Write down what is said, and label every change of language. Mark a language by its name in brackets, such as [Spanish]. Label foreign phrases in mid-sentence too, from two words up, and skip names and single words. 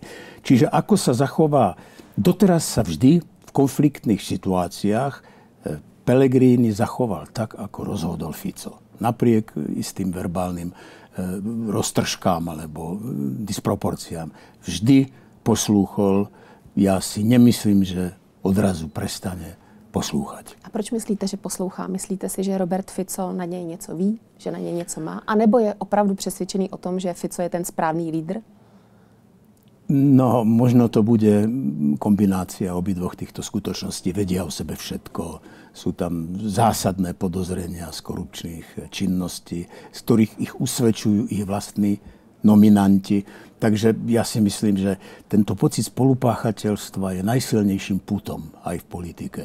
[Slovak] Čiže ako sa zachová, doteraz sa vždy v konfliktných situáciách Pellegrini zachoval tak, ako rozhodol Fico. Napriek istým verbálnym roztržkám alebo disproporciám. Vždy poslúchol. Ja si nemyslím, že odrazu prestane poslúchať. [Czech] A proč myslíte, že poslouchá? Myslíte si, že Robert Fico na něj něco ví? Že na něj něco má? A nebo je opravdu přesvědčený o tom, že Fico je ten správný lídr? [Slovak] No, možno to bude kombinácia obidvoch týchto skutočností. Vedia o sebe všetko. Sú tam zásadné podozrenia z korupčných činností, z ktorých ich usvedčujú ich vlastní nominanti. Takže ja si myslím, že tento pocit spolupáchateľstva je najsilnejším putom aj v politike.